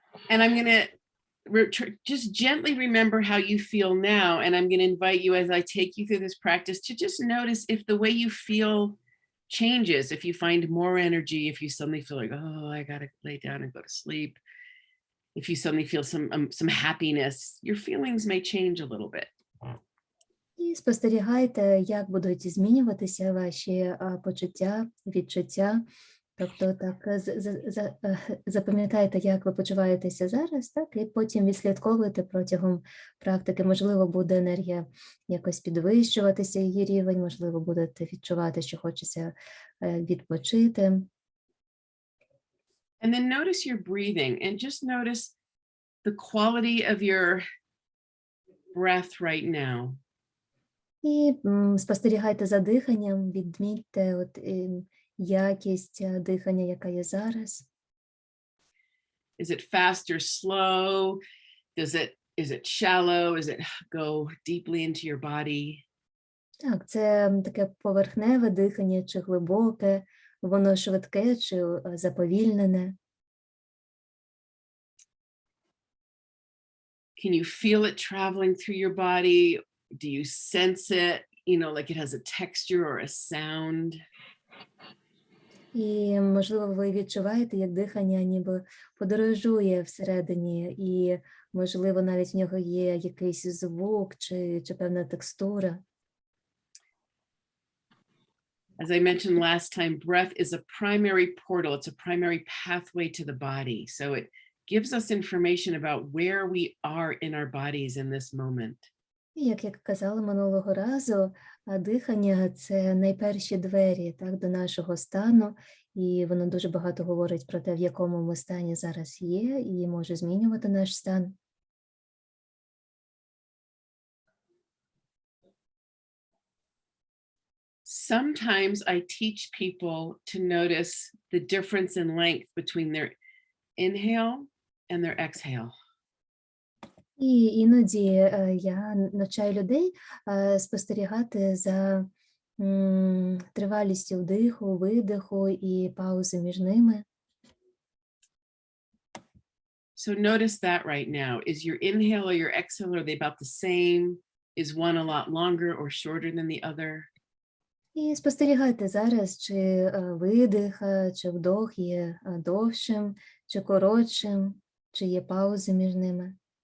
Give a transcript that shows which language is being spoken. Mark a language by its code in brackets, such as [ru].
[en] And I'm going to just gently remember how you feel now, and I'm going to invite you as I take you through this practice to just notice if the way you feel changes, if you find more energy, if you suddenly feel like, oh, I got to lay down and go to sleep. If you suddenly feel some happiness, your feelings may change a little bit. [uk] І спостерігайте, як будуть змінюватися ваші почуття, відчуття Тобто так запам'ятайте, як ви почуваєтеся зараз, так, і потім відслідковуйте протягом практики. Можливо, буде енергія якось підвищуватися, її рівень, можливо, будете відчувати, що хочеться відпочити. [en] And then notice your breathing and just notice the quality of your breath right now. [uk] І спостерігайте за диханням, відмітьте якість дихання, яка є зараз. [en] Is it fast or slow? Is it shallow? Is it go deeply into your body? [uk] Так, це таке поверхневе дихання, чи глибоке, воно швидке, чи заповільнене. [en] Can you feel it traveling through your body? Do you sense it, like it has a texture or a sound? [uk] І, можливо, ви відчуваєте, як дихання ніби подорожує всередині, і, можливо, навіть в нього є якийсь звук чи певна текстура. [en] As I mentioned last time, breath is a primary portal. It's a primary pathway to the body. So it gives us information about where we are in our bodies in this moment. [uk] Як я казала минулого разу, дихання – це найперші двері, так, до нашого стану, і воно дуже багато говорить про те, в якому ми стані зараз є, і може змінювати наш стан. [en] Sometimes I teach people to notice the difference in length between their inhale and their exhale. [uk] І іноді я навчаю людей спостерігати за тривалістю вдиху, видиху і паузи між ними. [en] So notice that right now. Is your inhale or your exhale, are they about the same? Is one a lot longer or shorter than the other? [uk] І спостерігайте зараз, чи видих, чи вдох є довшим, чи коротшим, чи є паузи між ними.